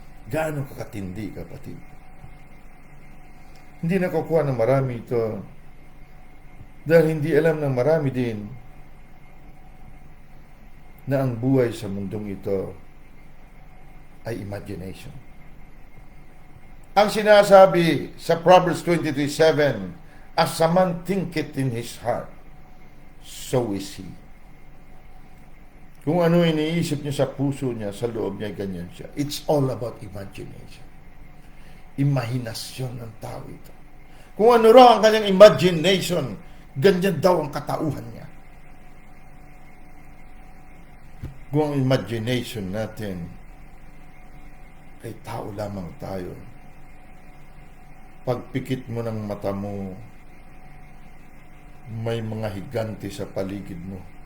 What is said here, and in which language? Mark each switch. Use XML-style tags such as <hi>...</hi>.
<tl>Gaano kakatindi, kapatid? Hindi nakukuha ng marami ito dahil hindi alam ng marami din na ang buhay sa mundong ito ay imagination. Ang sinasabi sa</tl> <en>Proverbs 23:7, as a man thinketh in his heart, so is he.</en> <tl>Kung ano iniisip niya sa puso niya, sa loob niya, ganyan siya.</tl> <en>It's all about imagination.</en> <tl>Imahinasyon ng tao ito. Kung ano raw ang kanyang imagination, ganyan daw ang katauhan niya. Kung ang imagination natin ay tao lamang tayo, pagpikit mo ng mata mo, may mga higante sa paligid mo.</tl>